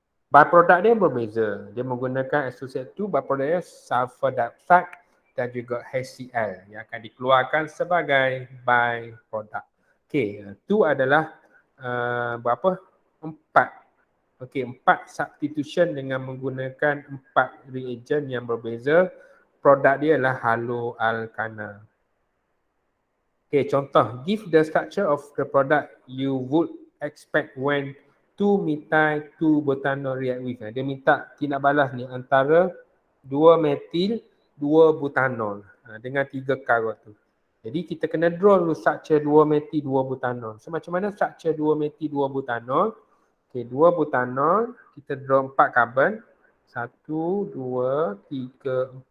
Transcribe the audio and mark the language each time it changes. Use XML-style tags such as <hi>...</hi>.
<ms>Byproduct dia berbeza. Dia menggunakan SOCl2, byproduct dia sulfur dioxide dan juga HCl yang akan dikeluarkan sebagai byproduct. Okey, itu adalah berapa? 4. Okey, 4 substitution dengan menggunakan 4 reagen yang berbeza. Produk dia adalah haloalkana. Okey, contoh,</ms> <en>give the structure of the product you would expect when 2-methyl 2-butanol react with.</en> <ms>Dia minta tindak balas ni antara 2 metil 2 butanol dengan 3 karbon tu. Jadi kita kena draw dulu structure 2 metil 2 butanol. So macam mana structure 2 metil 2 butanol? Okey, 2 butanol, kita draw 4 karbon. 1 2 3 4.</ms>